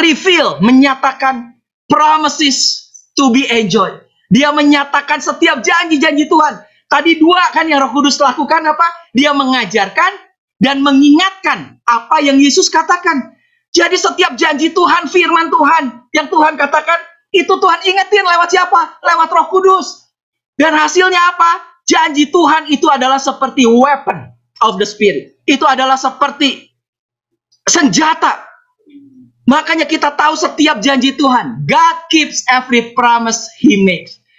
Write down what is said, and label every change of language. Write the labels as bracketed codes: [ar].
[en] Reveal, [id] menyatakan [en] promises to be enjoyed. [id] Dia menyatakan setiap janji-janji Tuhan. Tadi dua kan yang Roh Kudus lakukan apa? Dia mengajarkan dan mengingatkan apa yang Yesus katakan. Jadi setiap janji Tuhan, firman Tuhan yang Tuhan katakan, itu Tuhan ingetin lewat siapa? Lewat Roh Kudus. Dan hasilnya apa? Janji Tuhan itu adalah seperti [en] weapon of the Spirit. [id] Itu adalah seperti senjata. Makanya kita tahu setiap janji Tuhan. [en] God keeps every promise He makes.